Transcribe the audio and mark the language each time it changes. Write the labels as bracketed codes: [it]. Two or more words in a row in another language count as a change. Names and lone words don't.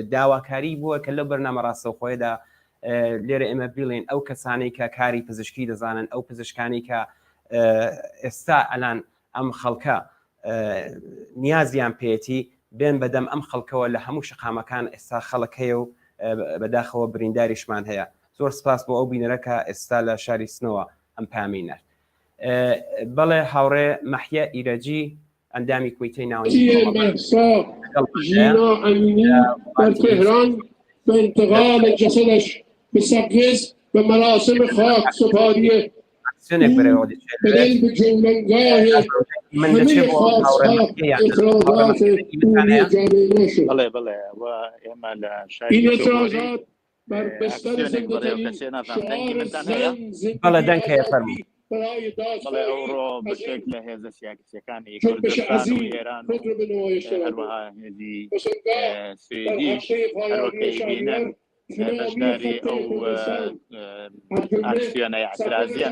[ckb] داواکاری بووە کە لەو بەرنامە ڕاستەوخۆیەدا لێرە ئێمە بڵێن ئەو کەسانەی کە کاری پزیشکی دەزانن، ئەو پزیشکانی کە ئێستا ئەلان ئەم خەڵکە نیازیان پێێتی بێن بەدەم ئەم خەڵکەوە لە هەموو شەقامەکان ئێستا خەڵک هەیە و بەداخەوە برینداریشمان هەیە. زۆر سپاس بۆ ئەو بینەرەکە ئێستا لە شاری سنەوە ئەم پامینەر. بەڵێ هاوڕێ مەحیە ئیرەجی ئەندامی کویتەی [fa] ناوەندی ژینا ئەمینی در تهران به انتقال جسدش به سقز به مراسم خاک سپاری بدل به جولانگاه همه خواستها اخراجات عمومی جامعه شد. این اعتراضات بر بستر زنده‌ترین شعار [ckb] بەڵێ دەنکەیە فەرموو بەڵێ ئەوڕۆ بە شێک لە هێزە سیاسیەکانی کوردستان و ئێران هەروەها هێزی سوێدیش هەروەکەی بینەن بەشداری ئەو ئاکسیۆنە اعتراضیە